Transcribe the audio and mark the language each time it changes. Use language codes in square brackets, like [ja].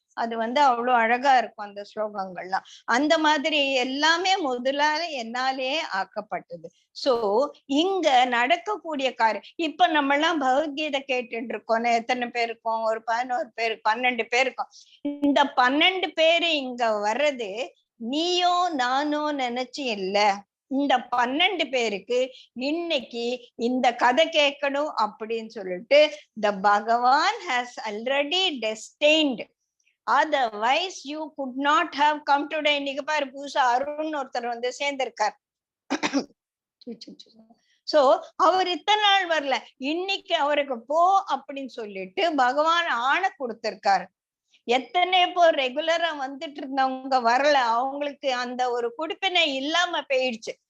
[ta] அது வந்து அவ்வளவு அழகா இருக்கும் அந்த ஸ்லோகங்கள்லாம். அந்த மாதிரி எல்லாமே முதலால என்னாலே ஆக்கப்பட்டது. சோ இங்க நடக்கக்கூடிய காரியம், இப்ப நம்ம எல்லாம் பகவத்கீதை கேட்டுட்டு இருக்கோம். எத்தனை பேர் இருக்கோம்? ஒரு 11 பேர் 12 பேர் இருக்கோம். இந்த 12 பேரு இங்க வர்றது நீயோ நானோ நினைச்சு இல்ல. இந்த 12 பேருக்கு இன்னைக்கு இந்த கதை கேட்கணும் அப்படின்னு சொல்லிட்டு [en] the Bhagavan has already destined, otherwise you could not have come today. [ta] இன்னைக்கு பாரு, புதுசா அருண் ஒருத்தர் வந்து சேர்ந்திருக்கார். சோ அவர் இத்தனை நாள் வரல, இன்னைக்கு அவருக்கு போ அப்படின்னு சொல்லிட்டு பகவான் ஆணை கொடுத்திருக்காரு. எத்தனை பேர் ரெகுலரா வந்துட்டு இருந்தவங்க வரல, அவங்களுக்கு அந்த ஒரு குடிப்பினை இல்லாம போயிடுச்சு.